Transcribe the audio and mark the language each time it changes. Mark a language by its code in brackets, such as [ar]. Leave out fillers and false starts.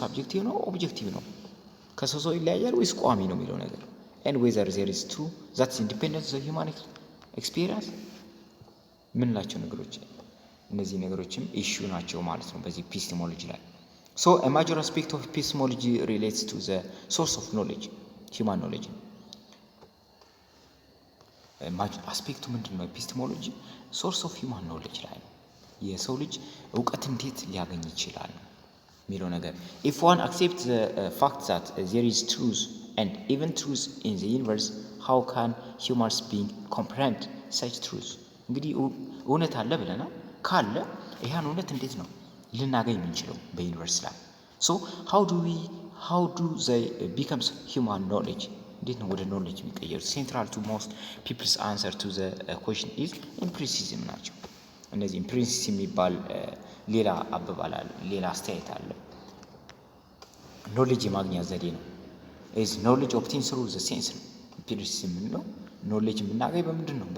[am] subjective ነው objective ነው? ከሰው ሰው ይለያያል ወይስ ቋሚ ነው የሚለው ነገር [en] and whether there is true that's independent of the human experience [am] ምን ናቸው ነገሮች? እነዚህ ነገሮችም ኢሹ ናቸው ማለት ነው በዚህ ኤፒስቴሞሎጂ ላይ። [en] So a major aspect of epistemology relates to the source of knowledge, human knowledge. [am] አስፔክቱ ምንድን ነው? ኤፒስቴሞሎጂ ሶርስ ኦፍ ሂውማን ኖሌጅ ላይ ነው። የሰው ልጅ እውቀት እንዴት ሊያገኝ ይችላል የሚለው ነገር። [en] if one accepts the fact that there is truth and even truth in the universe, how can humans being comprehend such truth? [am] እንግዲህ እውነት አለ ብለናል። ካለ ይሄን እውነት እንዴት ነው ልናገኝ የምንችለው በዩኒቨርስ ላይ? [en] so how do they becomes human knowledge? [am] እንዴት ነው ወደ ኖሌጅ የሚቀየሩት? [en] central to most people's answer to the question is empiricism [am] ናቸው። እነዚህ empiricism የሚባል ሌላ አባባል አለ፣ ሌላ አስተያየት አለ። ኖሌጅ የማግኛ ዘዴ ነው። [en] is knowledge obtained through the sense [am] ነው። empiricism ነው ኖሌጅ የምናገኝ በምንድን ነው?